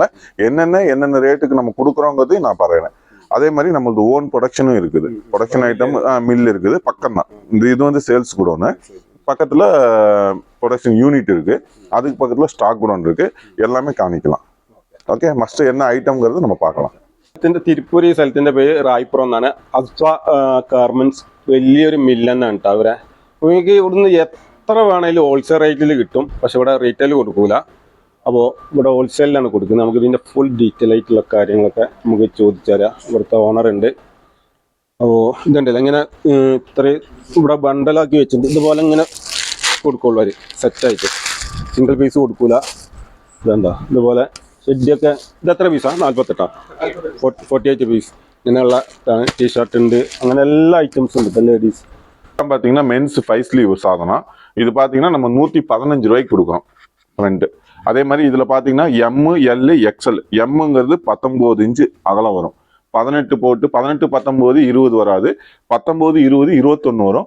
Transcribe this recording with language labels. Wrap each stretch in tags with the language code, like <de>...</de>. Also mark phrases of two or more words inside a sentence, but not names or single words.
<ta>என்னென்ன ரேட்டுக்கு நம்ம கொடுக்குறோங்கிறதையும் நான் പറയുறேன். அதே மாதிரி நம்மளது ஓன் ப்ரொடக்ஷனும் இருக்குது. ப்ரொடக்ஷன் ஐட்டம் மில் இருக்குது, பக்கம் தான். இது வந்து சேல்ஸ் குடோனு, பக்கத்துல</ta> <en>production unit</en> <ta>இருக்கு, அதுக்கு பக்கத்துல ஸ்டாக் குடோன் இருக்கு. எல்லாமே காமிக்கலாம். ஓகே, மஸ்ட் என்ன ஐட்டம்ங்கிறது நம்ம பார்க்கலாம்.</ta> <ml>തിരുപ്പൂർ ഈ സ്ഥലത്തിന്റെ പേര് റായ്പുറം എന്നാണ്. അസ്വ ഗാർമെന്റ്സ് വലിയൊരു മില്ലെന്നാണ് കേട്ടോ അവരെ. നിങ്ങൾക്ക് ഇവിടുന്ന് എത്ര വേണേലും ഹോൾസെയിൽ റേറ്റിൽ കിട്ടും, പക്ഷെ ഇവിടെ റീറ്റെയിൽ കൊടുക്കൂല. അപ്പോൾ ഇവിടെ ഹോൾസെയിലാണ് കൊടുക്കുന്നത്. നമുക്ക് ഇതിന്റെ</ml> <en>full detail</en> <ml>ആയിട്ടുള്ള കാര്യങ്ങളൊക്കെ നമുക്ക് ചോദിച്ചുതരാം. ഇവിടുത്തെ ഓണർ ഉണ്ട്. അപ്പോൾ ഇതുണ്ടല്ലോ ഇങ്ങനെ ഇത്രയും ഇവിടെ ബണ്ടലാക്കി വെച്ചിട്ടുണ്ട്. ഇതുപോലെ ഇങ്ങനെ കൊടുക്കുള്ളൂ അവർ, സെറ്റായിട്ട്.</ml> <en>single piece</en> <ml>കൊടുക്കൂല. ഇതെന്താ ഇതുപോലെ ഷെഡിയൊക്കെ. ഇത് എത്ര പീസാ? 48 48 പീസ്. ഇങ്ങനെയുള്ള ടീഷർട്ട് ഉണ്ട്, അങ്ങനെ എല്ലാ ഐറ്റംസും ഉണ്ട്. ലേഡീസ്</ml> <ta>பார்த்தீங்கன்னா மென்ஸ் 5 ஸ்லீவ் சாதனம். இது பார்த்தீங்கன்னா நம்ம 115 ரூபாய்க்கு கொடுக்குறோம் ஃப்ரண்ட். அதே மாதிரி இதில் பார்த்தீங்கன்னா ML XL. எம்ங்கிறது 19 இன்ச்சு அகலம் வரும். 18 போட்டு 18 19 20 வராது. 19 20 21 வரும்.</ta>